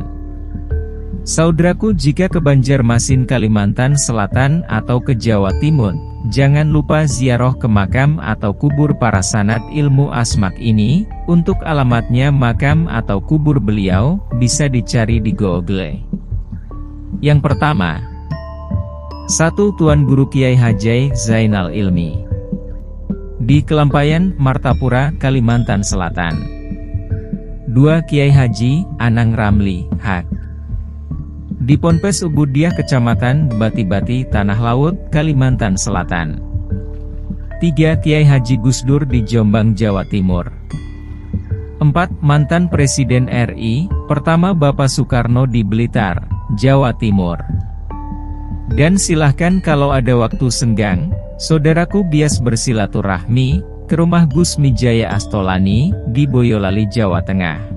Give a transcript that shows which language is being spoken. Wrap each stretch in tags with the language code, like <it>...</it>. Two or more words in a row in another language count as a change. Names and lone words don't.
<id>Saudaraku, jika ke Banjarmasin Kalimantan Selatan atau ke Jawa Timur, jangan lupa ziarah ke makam atau kubur para sanad ilmu asmak ini. Untuk alamatnya makam atau kubur beliau, bisa dicari di Google. Yang pertama, 1. Tuan Guru Kiai Haji Zainal Ilmi di Kelampayan, Martapura, Kalimantan Selatan. 2. Kiai Haji Anang Ramli, Hak di Ponpes Ubudiah Kecamatan Bati-Bati, Tanah Laut, Kalimantan Selatan. 3. Kiai Haji Gusdur di Jombang, Jawa Timur. 4. Mantan Presiden RI pertama Bapak Soekarno di Blitar, Jawa Timur. Dan silahkan kalau ada waktu senggang, saudaraku bias bersilaturahmi ke rumah Gus Mijaya Astolani di Boyolali, Jawa Tengah.</id>